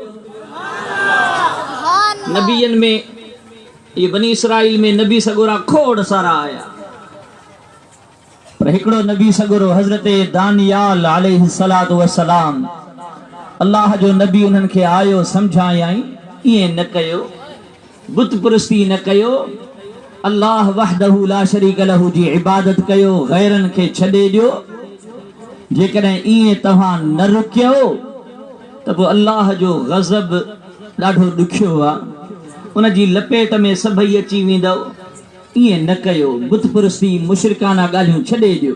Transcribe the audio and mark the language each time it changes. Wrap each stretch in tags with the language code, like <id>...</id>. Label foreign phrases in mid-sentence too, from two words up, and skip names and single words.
<sd>नबियन में ये बनी इसराइल में नबी सगोरा खोड़ सारा आया पर एकड़ो नबी सगोरो हजरत दानियाल</sd> <ar>عليه الصلاة والسلام</ar> <sd>अल्लाह जो नबी उन्हनि खे आयो समझायाई ये न कयो बुत परस्ती न कयो</sd> <ar>الله وحده لا شريك له</ar> <sd>जी इबादत कयो गैरन के छॾे ॾियो। जेकॾहिं इएं तव्हां न रुकियो त पोइ अल्लाह जो गज़ब ॾाढो ॾुखियो आहे उन जी लपेट में सभई अची वेंदव। इएं न कयो बुत परस्ती मुशरिकाना ॻाल्हियूं छॾे ॾियो।</sd>